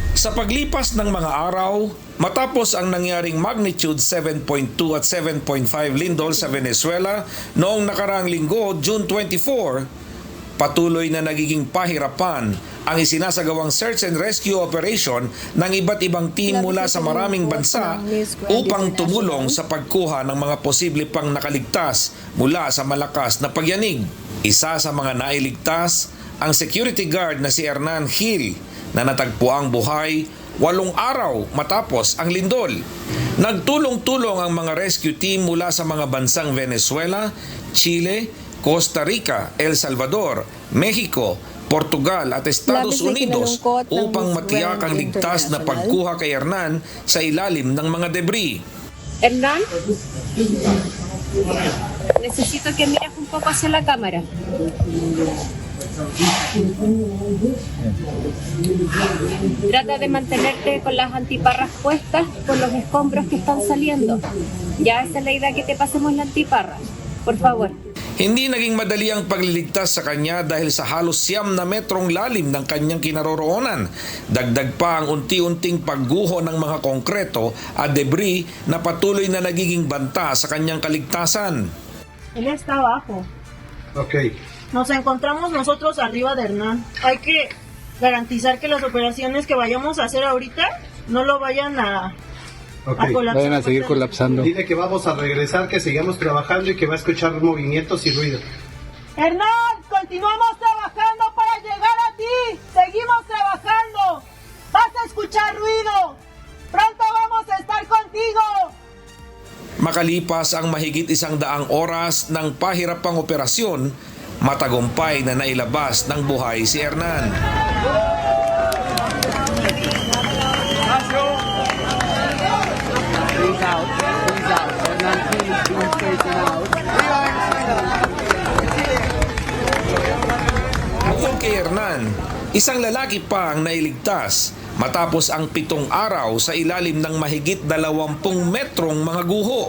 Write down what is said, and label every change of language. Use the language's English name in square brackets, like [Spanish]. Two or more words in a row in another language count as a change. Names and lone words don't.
[Filipino] Sa paglipas ng mga araw, matapos ang nangyaring magnitude 7.2 at 7.5 lindol sa Venezuela noong nakaraang linggo, June 24, patuloy na nagiging pahirapan ang isinasagawang [English] search and rescue operation [Filipino] ng iba't ibang team mula sa maraming bansa upang tumulong sa pagkuha ng mga posible pang nakaligtas mula sa malakas na pagyanig. Isa sa mga nailigtas ang security guard na si Hernan Gil na natagpuang buhay 8 araw matapos ang lindol. Nagtulong-tulong ang mga [English] rescue team [Filipino] mula sa mga bansang Venezuela, Chile, Costa Rica, El Salvador, Mexico, Portugal at Estados Unidos upang matiyak ang ligtas na pagkuha kay Hernan sa ilalim ng mga debris. [Spanish] Hernán, necesito que mires un poco hacia la cámara. Trata de mantenerte con las antiparras puestas por los escombros que están saliendo. Ya esa es la idea, que te pasemos la antiparra, por favor. [Filipino] Hindi naging madali ang pagliligtas sa kanya dahil sa halos 9 metrong lalim ng kanyang kinaroroonan. Dagdag pa ang unti-unting pagguho ng mga konkreto at debris na patuloy na nagiging banta sa kanyang kaligtasan. [Spanish] Él está abajo. Ok. Nos encontramos nosotros arriba de Hernán. Hay que garantizar que las operaciones que vayamos a hacer ahorita no lo vayan a colapsar. Vayan a seguir colapsando. Dile que vamos a regresar, que sigamos trabajando y que va a escuchar movimientos y ruido. Hernán, continuamos trabajando para llegar a ti. Seguimos trabajando. Vas a escuchar ruido. Pronto vamos a estar contigo. [Filipino] Makalipas ang mahigit 100 oras ng pahirapang operasyon, matagumpay na nailabas ng buhay si Hernan. Bukod kay Hernan, isang lalaki pa ang nailigtas matapos ang 7 araw sa ilalim ng mahigit 20 metrong mga guho.